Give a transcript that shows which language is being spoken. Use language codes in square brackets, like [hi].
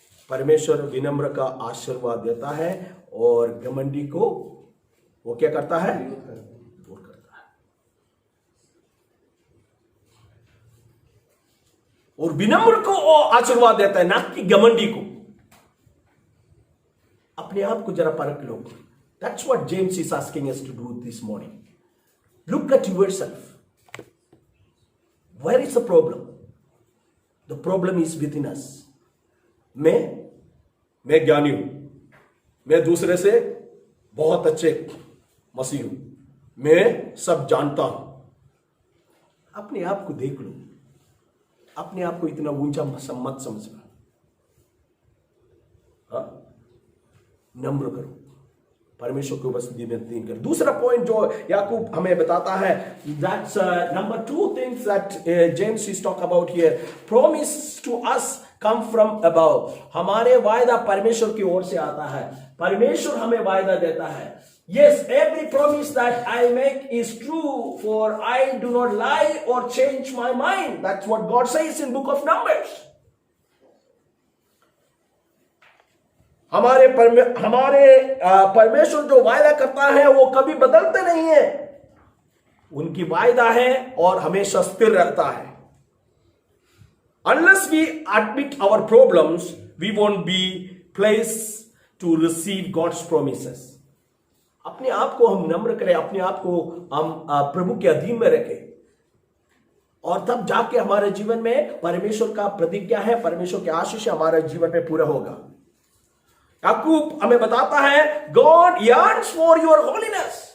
[hi] परमेश्वर विनम्र का आशीर्वाद देता है और घमंडी को वो क्या करता है? दूर करता है। और विनम्र को वो आशीर्वाद देता है, ना कि घमंडी को। अपने आप को जरा परख लो। [en] That's what James is asking us to do this morning. Look at yourself. Where is the problem? The problem is within us. [hi] मैं ज्ञानी हूं, मैं दूसरे से बहुत अच्छे मसीह हूं, मैं सब जानता हूं। अपने आप को देख लो, अपने आप को इतना ऊंचा मत समझना। हाँ, नम्र करो, परमेश्वर की उपस्थिति में तीन कर। दूसरा पॉइंट जो याकूब हमें बताता है, [en] That's number 2 things that James is talk about here. Promise to us come from above. [hi] हमारे वायदा परमेश्वर की ओर से आता है। परमेश्वर हमें वायदा देता है। [en] Yes, every promise that I make is true, for I do not lie or change my mind. That's what God says in book of Numbers. [hi] हमारे परमेश्वर जो वायदा करता है वो कभी बदलते नहीं है। उनकी वायदा है और हमेशा स्थिर रहता है। [en] Unless we admit our problems, we won't be placed to receive God's promises. [hi] अपने आप को हम नम्र करें, अपने आप को हम प्रभु के अधीन में रखें, और तब जाके हमारे जीवन में परमेश्वर का प्रतिज्ञा है, परमेश्वर के आशीष हमारे जीवन में पूरा होगा। याकूब हमें बताता है, [en] God yearns for your holiness.